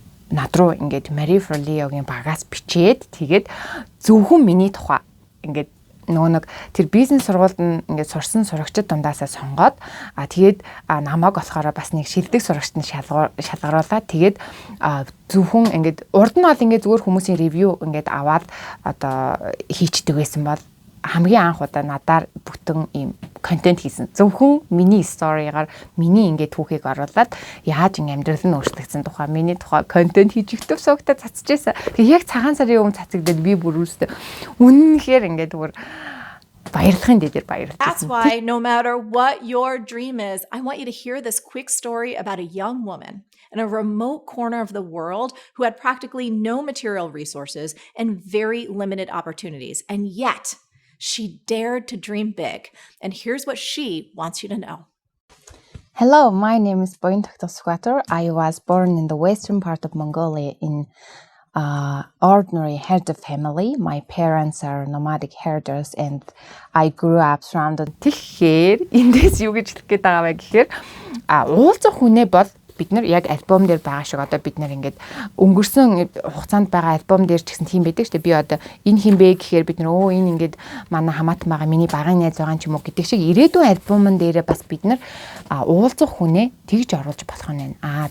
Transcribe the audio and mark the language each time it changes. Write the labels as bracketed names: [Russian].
[Mongolian] над руу ингээд Marie Forleoгийн багаас бичээд тэгээд зөвхөн миний тухай ингээд нөгөө нэг тэр бизнес сургуульд нь ингээд сурсан сурагчид дундаасаа сонгоод тэгээд намайг болохоор бас нэг шилдэг сурагчид нь шалгаруулаад тэгээд зөвхөн ингээд урд нь бол ингээд зүгээр хүмүүсийн ревю ингээд аваад одоо хийчдэг байсан бол хамгийн анх удаа надаар бүтэн ийм контент хийсэн. Зөвхөн миний сторигаар миний ингээд түүхийг оруулаад яаж ин амьдрал нь өөрчлөгдсөн тухай миний тухай контент хийж өгдөв суугтаа цацчихсан. Тэгээ яг цагаан сарын өмнө цацагдаад би бүр үүстэй үнэнхээр ингээд бүр баярлахын дээр баярлаж. [English] That's why no matter what your dream is, I want you to hear this quick story about a young woman in a remote corner of the world who had practically no material resources and very limited opportunities. And yet she dared to dream big. And here's what she wants you to know. Hello, my name is Boyin Takhtasquator. I was born in the western part of Mongolia in ordinary herder family. My parents are nomadic herders and I grew up surrounded. [Mongolian] Тэгэхээр эндээс юу гэж хэлэх гээд байгаа вэ гэхээр уулзах хүнээ бол бид нар яг альбом дээр байгаа шиг одоо бид нар ингээд өнгөрсөн хугацаанд байгаа альбом дээр ч гэсэн тийм байдаг шүү дээ. Би одоо энэ хин бэ гэхээр бид нар энэ ингээд манай хамаатан байгаа миний багын найз байгаа ч юм уу гэдэг шиг ирээдүйн альбомн дээрээ бас бид нар уулзах хүнээ тэгж оруулж болох нь байна.